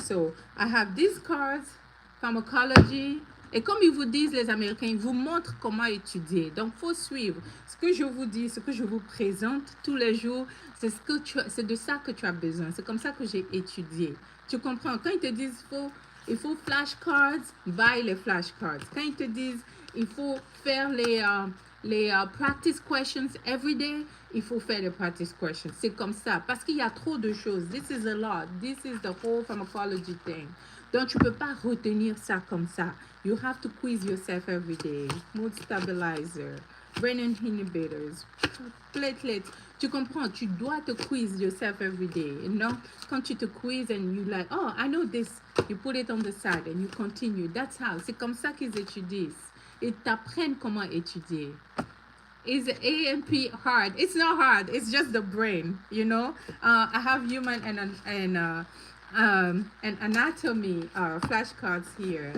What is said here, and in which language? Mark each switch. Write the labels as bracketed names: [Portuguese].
[English] So I have these cards, pharmacology. [French] Et comme ils vous disent, les Américains, ils vous montrent comment étudier. Donc, il faut suivre. Ce que je vous dis, ce que je vous présente tous les jours, c'est de ça que tu as besoin. C'est comme ça que j'ai étudié. Tu comprends? Quand ils te disent il faut flashcards, buy les flashcards. Quand ils te disent il faut faire les practice questions [English] every day, [French] il faut faire les practice questions. C'est comme ça. Parce qu'il y a trop de choses. [English] This is a lot. This is the whole pharmacology thing. [French] Donc, tu ne peux pas retenir ça comme ça. [English] You have to quiz yourself every day. Mood stabilizer, brain inhibitors, platelets. [French] Tu comprends? Tu dois te [English] quiz yourself every day. You know? [French] Quand tu te [English] quiz and you like, oh, I know this. You put it on the side and you continue. That's how. [French] C'est comme ça qu'ils étudient. Ils t'apprennent comment étudier. [English] Is A&P hard? It's not hard. It's just the brain, you know. I have human and anatomy flashcards here.